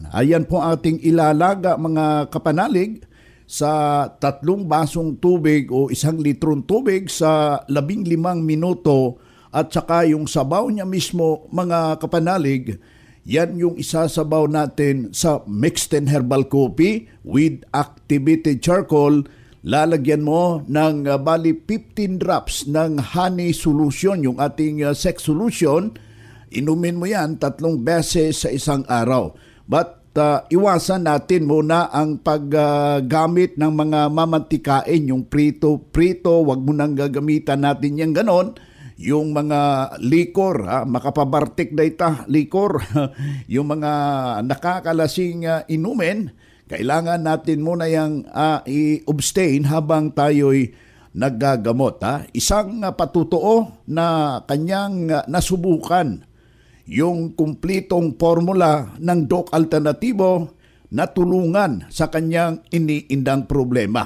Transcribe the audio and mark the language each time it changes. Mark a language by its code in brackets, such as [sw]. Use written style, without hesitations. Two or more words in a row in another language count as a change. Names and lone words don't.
[tl] Ayan po ating ilalaga mga kapanalig sa 3 basong tubig o 1 litrong tubig sa 15 minuto at saka yung sabaw niya mismo mga kapanalig, yan yung isasabaw natin sa [en] mixed and herbal coffee with activated charcoal. [tl] Lalagyan mo ng bali 15 drops ng [en] honey solution, [tl] yung ating [en] sex solution. [tl] Inumin mo yan 3 beses sa isang araw. But iwasan natin muna ang paggamit ng mga mamantikain, yung prito, wag mo nang gagamitan natin yan ganon. Yung mga likor, [ilo] makapabartik na ita, [tl] likor, yung mga nakakalasing inumin, kailangan natin muna yung i-abstain habang tayo'y naggagamot. Isang patutuo na kanyang nasubukan yung kumplitong formula ng Doc Alternatibo na tulungan sa kanyang iniindang problema.